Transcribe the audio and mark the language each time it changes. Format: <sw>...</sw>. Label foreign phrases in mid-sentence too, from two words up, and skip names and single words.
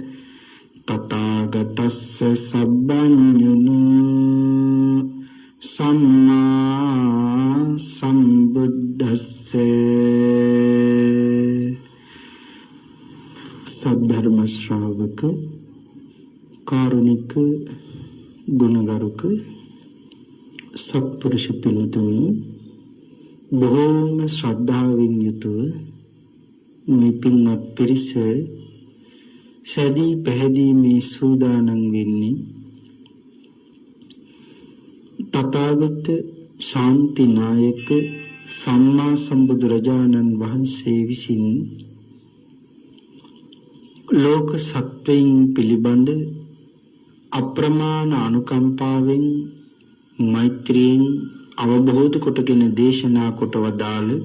<pi>तथागतस्य सब्बञ्जुनो सम्मा सम्बुद्धस्य सद्धर्म श्रावक कारुणिक गुणगारुक सत्पुरुष</pi> <si>පිළිතුරු බොහෝම ශ්‍රද්ධාවෙන් යුතුව මේ පින්වත් පිරිස සැදී පැහැදීමේ සූදානම් වෙන්නේ තථාගත ශාන්තිනායක සම්මා සම්බුදුරජාණන් වහන්සේ විසින් ලෝක සත්වයන් පිළිබඳ අප්‍රමාණ අනුකම්පාවෙන් මෛත්‍රියෙන් අවබෝධ කොටගෙන දේශනා කොට වදාළ</si>